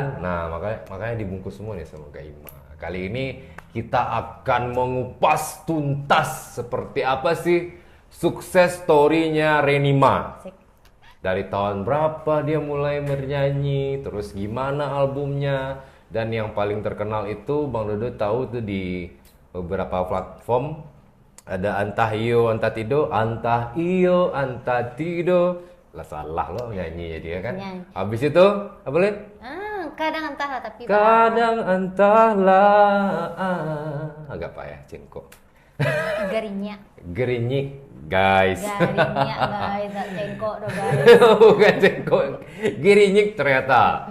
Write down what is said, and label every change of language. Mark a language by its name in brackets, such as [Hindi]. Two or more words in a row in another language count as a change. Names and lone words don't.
[Indonesian] Nah makanya dibungkus semua nih sama Kak Ima. Kali ini kita akan mengupas tuntas seperti apa sih [English] sukses story- [Indonesian] nya Renima. Asik. Dari tahun berapa dia mulai bernyanyi, terus gimana albumnya, dan yang paling terkenal itu Bang Dodo tahu tuh di beberapa platform ada Antah Iyo Antah Tido, Antah Iyo Antah Tido. Lah salah lo nyanyi dia kan. Nyanyi. Habis itu apa Lin? Kadang entahlah tapi Kadang entahlah. Agak apa ya cengkok. garinya. Gerinyik guys. Garinya guys, cengkok dong guys. Bukan cengkok, girinyik ternyata.